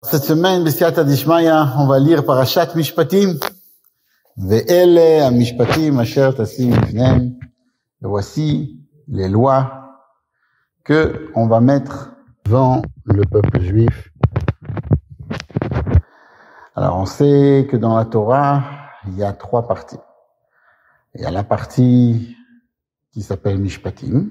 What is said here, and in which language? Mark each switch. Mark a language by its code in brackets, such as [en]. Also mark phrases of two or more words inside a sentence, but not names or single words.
[fr] Cette semaine, [arc] בסייעתא דשמיא, [fr] on va lire [he] פרשת משפטים. ואלה המשפטים אשר תשים לפניהם. [fr] Et voici les lois que on va mettre devant le peuple juif. Alors, on sait que dans la Torah, il y a 3 parties. Il y a la partie qui s'appelle Mishpatim.